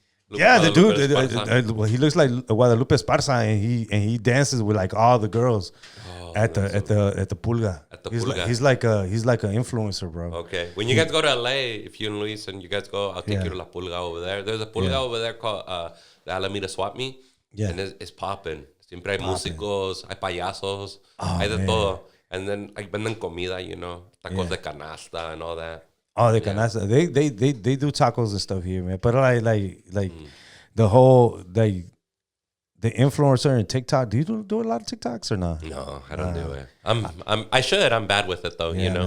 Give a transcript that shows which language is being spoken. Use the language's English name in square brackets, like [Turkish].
[English] Yeah, the dude, he looks like Guadalupe Esparza, and he dances with like all the girls at the Pulga. At the Pulga. He's like an influencer, bro. Okay, when you guys go to LA, if you and Luis and you guys go, I'll take you to La Pulga over there. There's a Pulga over there called the Alameda Swap Meet. Yeah, and it's popping. [Spanish] Siempre hay músicos, hay payasos, hay de todo. [English] And then like [Spanish] venden comida, [English] you know, tacos de canasta and all that. Oh, the canasta. They do tacos and stuff here, man. But like the whole the influencer and TikTok. Do you do a lot of TikToks or not? No, I don't do it. I should. I'm bad with it though. You know.